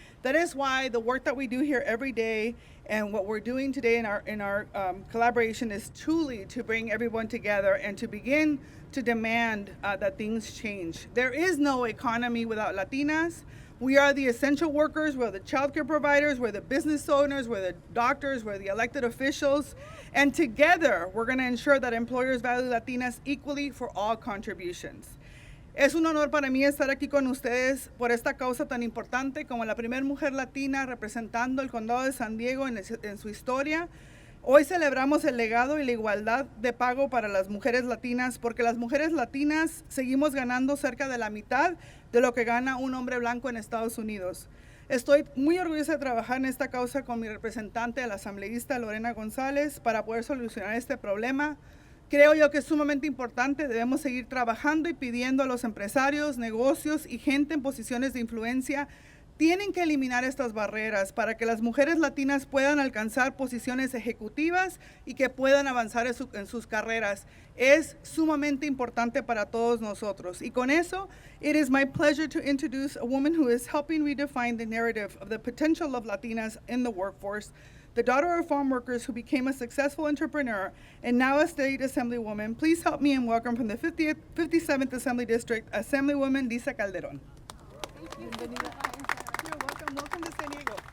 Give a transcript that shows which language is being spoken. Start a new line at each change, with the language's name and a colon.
English: That is why the work that we do here every day and what we're doing today in our collaboration is truly to bring everyone together and to begin to demand that things change. There is no economy without Latinas. We are the essential workers, we're the childcare providers, we're the business owners, we're the doctors, we're the elected officials. And together, we're gonna ensure that employers value Latinas equally for all contributions.
Spanish: Es un honor para mí estar aquí con ustedes por esta causa tan importante como la primera mujer latina representando el condado de San Diego en su historia. Hoy celebramos el legado y la igualdad de pago para las mujeres latinas porque las mujeres latinas seguimos ganando cerca de la mitad de lo que gana un hombre blanco en Estados Unidos. Estoy muy orgullosa de trabajar en esta causa con mi representante, la asambleísta Lorena Gonzalez, para poder solucionar este problema. Creo yo que es sumamente importante, debemos seguir trabajando y pidiendo a los empresarios, negocios y gente en posiciones de influencia tienen que eliminar estas barreras para que las mujeres latinas puedan alcanzar posiciones ejecutivas y que puedan avanzar en sus carreras. Es sumamente importante para todos nosotros. Y con eso,
English: it is my pleasure to introduce a woman who is helping redefine the narrative of the potential of Latinas in the workforce, the daughter of farm workers who became a successful entrepreneur and now a state assemblywoman. Please help me and welcome from the 57th Assembly District, Assemblywoman Lisa Calderon. Thank you. You're welcome. Welcome to San Diego.